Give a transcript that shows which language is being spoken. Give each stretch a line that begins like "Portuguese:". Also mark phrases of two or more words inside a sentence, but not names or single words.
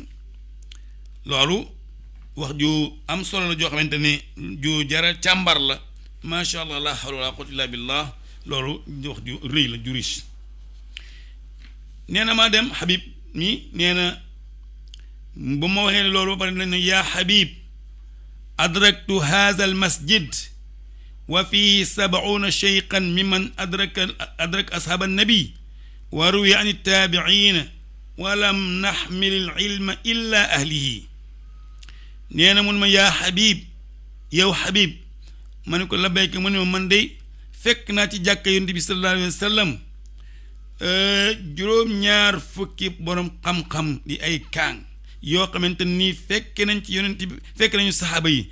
Wolof: loolu wax ju am solo la joo xamante ne ju jara càmbar la,
Arabic: ما شاء الله لا حول ولا قوة إلا بالله.
Wolof: loolu wax ju rëy la, ju riche. nee na maa dem Habib mi, nee na ba ma waxee loolu ba pare nañ ne
Arabic: يا حبيب أدركت هذا المسجد وفيه 70 شيخا ممن أدرك أصحاب النبي وروي عن التابعين ولم نحمل العلم إلا أهله.
Wolof: nee na mun ma
Arabic: يا حبيب,
Wolof: yow Habib, ma ne ko labbayka, mu ne ma man de fekk naa ci jàkka yonent bi
Arabic: صلى الله عليه وسلم
Wolof: juróom-ñaar fukki borom xam-xam di ay kaang yoo xamante nii fekke nañ ci yonent bi, fekk nañu saxaaba yi.